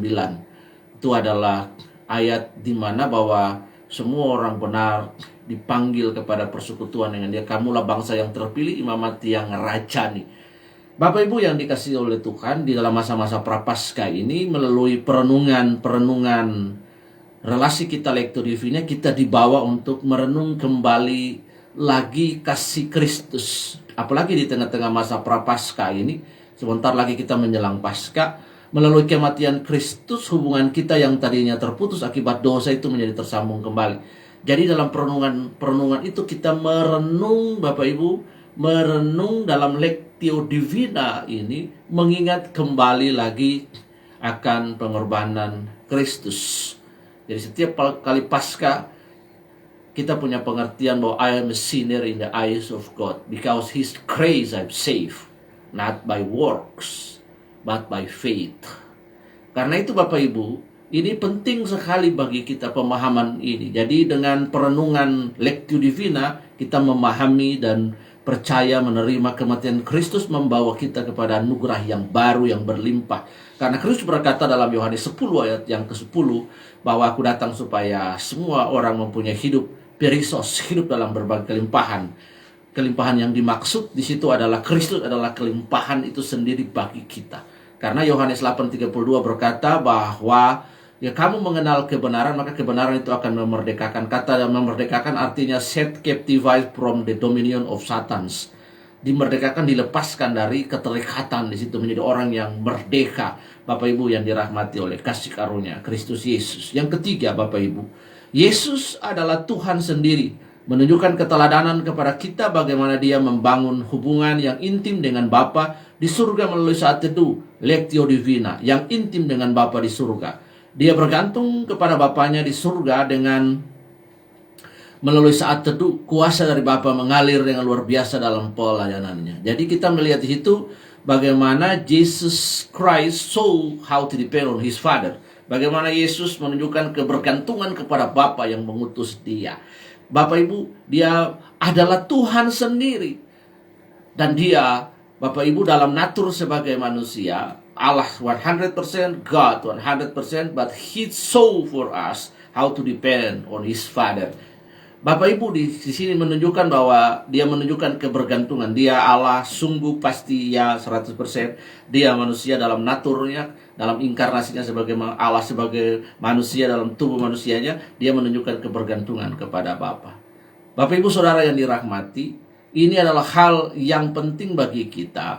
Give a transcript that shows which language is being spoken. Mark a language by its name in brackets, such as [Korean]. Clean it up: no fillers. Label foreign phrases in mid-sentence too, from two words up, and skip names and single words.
[Indonesian] Itu adalah ayat di mana bahwa semua orang benar dipanggil kepada persekutuan dengan Dia. Kamulah bangsa yang terpilih, imamat yang rajani. Bapak Ibu yang dikasihi oleh Tuhan, di dalam masa-masa Prapaskah ini, melalui perenungan relasi kita [Latin] lectio divina, [Indonesian] kita dibawa untuk merenung kembali lagi kasih Kristus. Apalagi di tengah-tengah masa Prapaskah ini, sebentar lagi kita menjelang Paskah, melalui kematian Kristus, hubungan kita yang tadinya terputus akibat dosa itu menjadi tersambung kembali. Jadi dalam perenungan itu kita merenung, Bapak Ibu, merenung dalam [Latin] lectio divina [Indonesian] ini, mengingat kembali lagi akan pengorbanan Kristus. Jadi setiap kali Paskah kita punya pengertian bahwa [English] I am a sinner in the eyes of God, because His grace I've saved, not by works but by faith. [Indonesian] Karena itu Bapak Ibu, ini penting sekali bagi kita pemahaman ini. Jadi dengan perenungan [Latin] lectio divina, [Indonesian] kita memahami dan percaya menerima kematian Kristus membawa kita kepada anugerah yang baru yang berlimpah. Karena Kristus berkata dalam Yohanes 10 ayat yang ke-10 bahwa aku datang supaya semua orang mempunyai hidup perisos, hidup dalam berbagai kelimpahan. Kelimpahan yang dimaksud di situ adalah Kristus adalah kelimpahan itu sendiri bagi kita. Karena Yohanes 8:32 berkata bahwa ya kamu mengenal kebenaran, maka kebenaran itu akan memerdekakan. Kata memerdekakan artinya [English] set captive from the dominion of Satans. [Indonesian] Dimerdekakan, dilepaskan dari keterikatan, di situ menjadi orang yang merdeka. Bapak Ibu yang dirahmati oleh kasih karunia Kristus Yesus. Yang ketiga Bapak Ibu, Yesus adalah Tuhan sendiri, menunjukkan keteladanan kepada kita bagaimana Dia membangun hubungan yang intim dengan Bapa di surga melalui saat teduh [Latin] lectio divina, [Indonesian] yang intim dengan Bapa di surga. Dia bergantung kepada Bapanya di surga dengan melalui saat teduh, kuasa dari Bapa mengalir dengan luar biasa dalam pelayanannya. Jadi kita melihat di situ bagaimana [English] Jesus Christ saw how to depend on His Father. [Indonesian] Bagaimana Yesus menunjukkan kebergantungan kepada Bapa yang mengutus Dia. Bapak Ibu, Dia adalah Tuhan sendiri. Dan Dia, Bapak Ibu, dalam natur sebagai manusia, Allah 100%, [English] God 100%, but He saw for us how to depend on His Father. [Indonesian] Bapak Ibu di sini menunjukkan bahwa Dia menunjukkan kebergantungan. Dia Allah sungguh pasti ya 100%. Dia manusia dalam naturnya, dalam inkarnasinya sebagai Allah, sebagai manusia dalam tubuh manusianya. Dia menunjukkan kebergantungan kepada Bapa. Bapak Ibu Saudara yang dirahmati, ini adalah hal yang penting bagi kita.